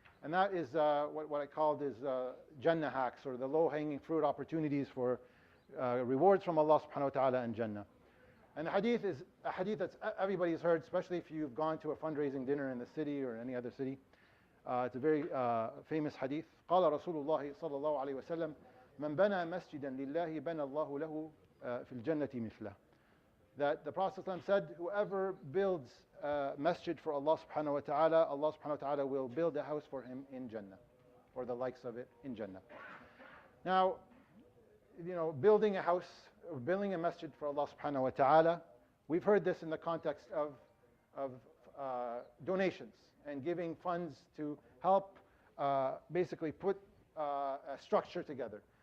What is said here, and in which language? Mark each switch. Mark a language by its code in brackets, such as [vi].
[en] And that is what I called is Jannah hacks, or the low-hanging fruit opportunities for rewards from Allah subhanahu wa ta'ala and Jannah. And the hadith is a hadith that everybody's heard, especially if you've gone to a fundraising dinner in the city or any other city. It's a very famous hadith. [ar] قال رسول الله صلى الله عليه وسلم من بنى مسجدا لله بنى الله له في الجنة مثله. [en] That the Prophet said, whoever builds a masjid for Allah subhanahu wa ta'ala, Allah subhanahu wa ta'ala will build a house for him in Jannah, or the likes of it in Jannah. Now, building a house, or building a masjid for Allah subhanahu wa ta'ala, we've heard this in the context of donations and giving funds to help basically put a structure together.